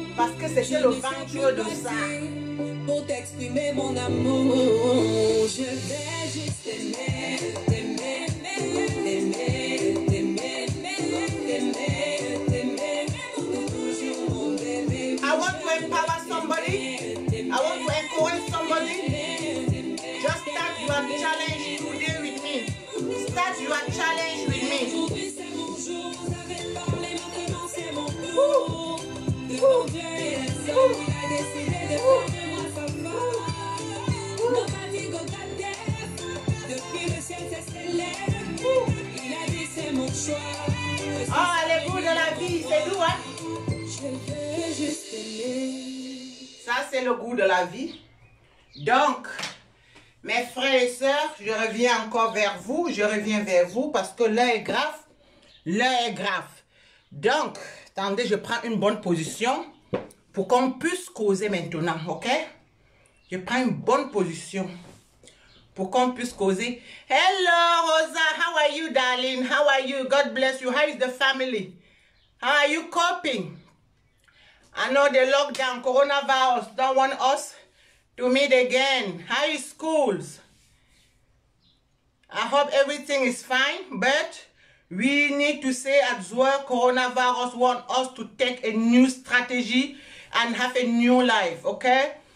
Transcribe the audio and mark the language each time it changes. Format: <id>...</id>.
<fr>Parce que c'était le ventre de ça. Pour t'exprimer mon amour, je vais juste t'aimer, t'aimer, t'aimer, t'aimer, t'aimer, t'aimer, toujours mon bébé.</fr> <en>I want to empower somebody. I want to encourage somebody. Just start your challenge today with me. Start your challenge with me.</en> <fr>Aujourd'hui c'est mon jour, vous avez parlé, maintenant c'est mon tour. Devant Dieu et les hommes, il a décidé de faire de moi sa femme.</fr> <en>Nobody go get it.</en> <fr>Depuis le ciel c'est célèbre. Il a dit c'est mon choix. Ah, les goûts de la vie, c'est doux, hein? Je veux juste aimer. Ça, c'est le goût de la vie. Donc, mes frères et sœurs, je reviens encore vers vous. Je reviens vers vous parce que l'heure est grave. L'heure est grave. Donc, attendez, je prends une bonne position pour qu'on puisse causer maintenant, ok? Je prends une bonne position pour qu'on puisse causer.</fr> <en>Hello, Rosa. How are you, darling? How are you? God bless you. How is the family? How are you coping? I know the lockdown, coronavirus, don't want us to meet again. How is schools? I hope everything is fine, but we need to say as well, coronavirus want us to take a new strategy and have a new life, okay?</en>